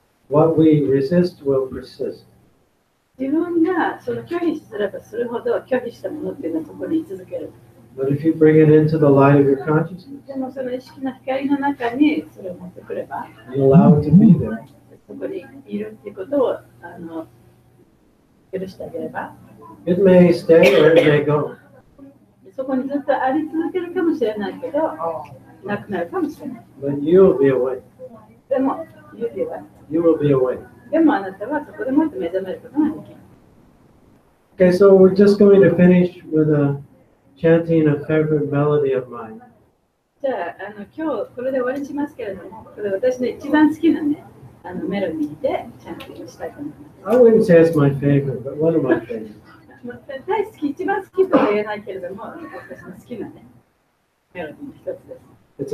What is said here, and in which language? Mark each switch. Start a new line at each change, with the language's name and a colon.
English: What we resist will persist.
Japanese: 自分がその拒否すればするほど拒否したものっていうのはそこに居続ける。
English: But if you bring it into the light of your consciousness
Japanese: でもその意識の光の中にそれを持ってくれば、
English: and allow it to be there,
Japanese: そこにいるっていうことを許してあげれば、
English: it may stay or it may go.
Japanese: そこにずっとあり続けるかもしれないけど、なくなるかもしれない。
English: But you'll be awake.
Japanese: でも、指は、
English: You will be awake.
Japanese: でもあなたはそこでもっと目覚めることができる。
English: Okay, so we're just going to finish with a chanting a favorite melody of mine.
Japanese: じゃあ、今日これで終わりにしますけれども、これ私の一番好きなね、メロディーでチャンティングしたいと思います。
English: I wouldn't say it's my favorite, but one of my favorites.
Japanese: 大好き、一番好きとは言えないけれども、私の好きなね、メロディーの一つです。